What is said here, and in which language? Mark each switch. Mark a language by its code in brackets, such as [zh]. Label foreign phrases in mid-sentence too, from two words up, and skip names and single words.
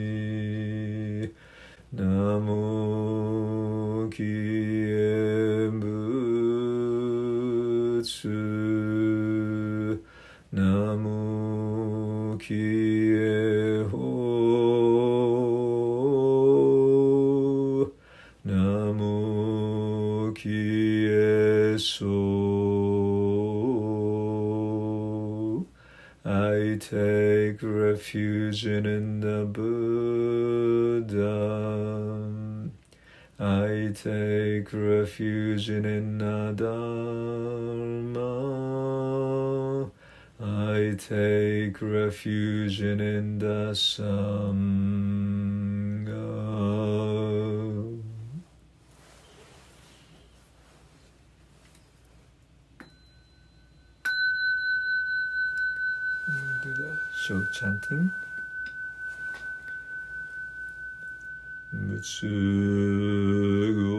[ja] Namo Kiye Butsu, Namo Kiye Ho, Namo Kiye So. [en] I take refuge in the Buddha. I take refuge in the Dharma. I take refuge in the Sangha. Do the short chanting. Mutsu